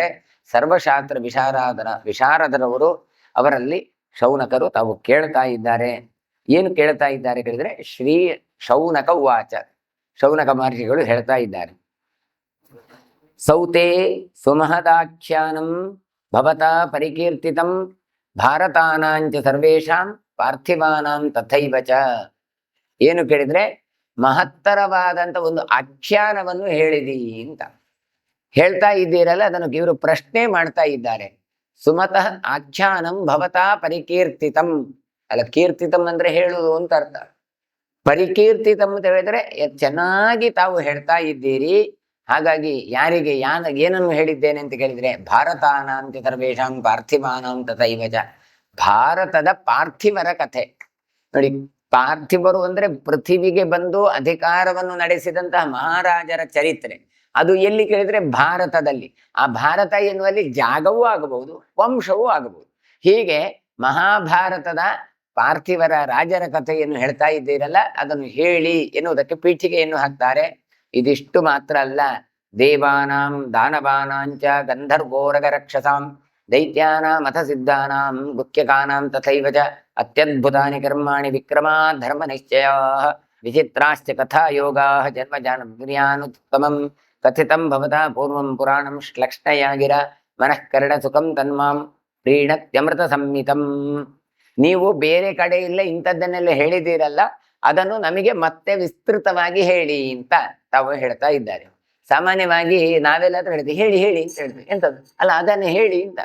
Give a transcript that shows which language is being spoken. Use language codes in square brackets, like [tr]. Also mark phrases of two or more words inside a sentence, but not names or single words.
[kn] ಸರ್ವಶಾಸ್ತ್ರ ವಿಶಾರದರವರು ಅವರಲ್ಲಿ ಶೌನಕರು ತಾವು ಕೇಳ್ತಾ ಇದ್ದಾರೆ. ಏನು ಕೇಳ್ತಾ ಇದ್ದಾರೆ ಕೇಳಿದ್ರೆ, [sa] ಶ್ರೀ ಶೌನಕ ಉವಾಚ. [kn] ಶೌನಕ ಮಹರ್ಷಿಗಳು ಹೇಳ್ತಾ ಇದ್ದಾರೆ, [sa] ಸೌತೆ ಸುಮಹದಾಖ್ಯಾನಂ ಭವತಾ ಪರಿಕೀರ್ತಿತಂ ಭಾರತಾನಾಂಚ ಸರ್ವೇಷಾಂ ಪಾರ್ಥಿವಾನಾಂ ತಥೈವ ಚ. [kn] ಏನು ಕೇಳಿದ್ರೆ, ಮಹತ್ತರವಾದಂತ ಒಂದು ಆಖ್ಯಾನವನ್ನು ಹೇಳಿದಿ ಅಂತ ಹೇಳ್ತಾ ಇದ್ದೀರಲ್ಲ, ಅದನ್ನು ಇವರು ಪ್ರಶ್ನೆ ಮಾಡ್ತಾ ಇದ್ದಾರೆ. [sa] ಸುಮತಃ ಆಖ್ಯಾನಂ ಭವತಾ ಪರಿಕೀರ್ತಿತಂ. [kn] ಅಲ್ಲ, ಕೀರ್ತಿತಂ ಅಂದ್ರೆ ಹೇಳುವುದು ಅಂತ ಅರ್ಥ. ಪರಿಕೀರ್ತಿತಂ ಅಂತ ಹೇಳಿದ್ರೆ ಚೆನ್ನಾಗಿ ತಾವು ಹೇಳ್ತಾ ಇದ್ದೀರಿ. ಹಾಗಾಗಿ ಯಾರಿಗೆ ಏನನ್ನು ಹೇಳಿದ್ದೇನೆ ಅಂತ ಕೇಳಿದ್ರೆ, [sa] ಭಾರತಾನಾಂತ ಸರ್ವೇಷಾಂ ಪಾರ್ಥಿವಾನಾಂ ತಥೈವ ಚ. [kn] ಭಾರತದ ಪಾರ್ಥಿವರ ಕಥೆ ನೋಡಿ. ಪಾರ್ಥಿವರು ಅಂದ್ರೆ ಪೃಥ್ವಿಗೆ ಬಂದು ಅಧಿಕಾರವನ್ನು ನಡೆಸಿದಂತಹ ಮಹಾರಾಜರ ಚರಿತ್ರೆ. ಅದು ಎಲ್ಲಿ ಕೇಳಿದ್ರೆ ಭಾರತದಲ್ಲಿ. ಆ ಭಾರತ ಎನ್ನುವಲ್ಲಿ ಜಾಗವೂ ಆಗಬಹುದು, ವಂಶವೂ ಆಗಬಹುದು. ಹೀಗೆ ಮಹಾಭಾರತದ ಪಾರ್ಥಿವರ ರಾಜರ ಕಥೆಯನ್ನು ಹೇಳ್ತಾ ಇದ್ದೀರಲ್ಲ, ಅದನ್ನು ಹೇಳಿ ಎನ್ನುವುದಕ್ಕೆ ಪೀಠಿಕೆಯನ್ನು ಹಾಕ್ತಾರೆ. ಇದಿಷ್ಟು ಮಾತ್ರ ಅಲ್ಲ, [sa] ದೇವಾನಾಂ ದಾನವಾನಾಂಚ ಗಂಧರ್ವೋರಗ ರಕ್ಷಸಾಂ ದೈತ್ಯಾನಾಂ ಅಥ ಸಿದ್ಧಾನಾಂ ಗುಹ್ಯಕಾನಾಂ ತಥೈವ ಚ ಅತ್ಯದ್ಭುತಾನಿ ಕರ್ಮಾಣಿ ವಿಕ್ರಮಾ ಧರ್ಮ ನಿಶ್ಚಯಾ ವಿಚಿತ್ರಾಶ್ಚ ಕಥಾ ಯೋಗಾಃ ಜನ್ಮಜಾನುತ್ತಮಂ ಕಥಿತಂ ಭವತಾ ಪೂರ್ವಂ ಪುರಾಣಂ ಶ್ಲಕ್ಷ್ಣಯಾ ಗಿರ ಮನಃಕರಣ ಸುಖಂ ತನ್ಮಾಂ ಪ್ರೀಣತ್ಯಮೃತ ಸಂಹಿತಂ. [kn] ನೀವು ಬೇರೆ ಕಡೆ ಇಲ್ಲ ಇಂಥದ್ದನ್ನೆಲ್ಲ ಹೇಳಿದ್ದೀರಲ್ಲ, ಅದನ್ನು ನಮಗೆ ಮತ್ತೆ ವಿಸ್ತೃತವಾಗಿ ಹೇಳಿ ಅಂತ ತಾವು ಹೇಳ್ತಾ ಇದ್ದಾರೆ. ಸಾಮಾನ್ಯವಾಗಿ ನಾವೆಲ್ಲಾದ್ರೂ ಹೇಳ್ತೀವಿ ಹೇಳಿ ಹೇಳಿ ಅಂತ ಹೇಳ್ತೀವಿ. ಎಂಥದ್ದು ಅಲ್ಲ, ಅದನ್ನು ಹೇಳಿ ಅಂತ.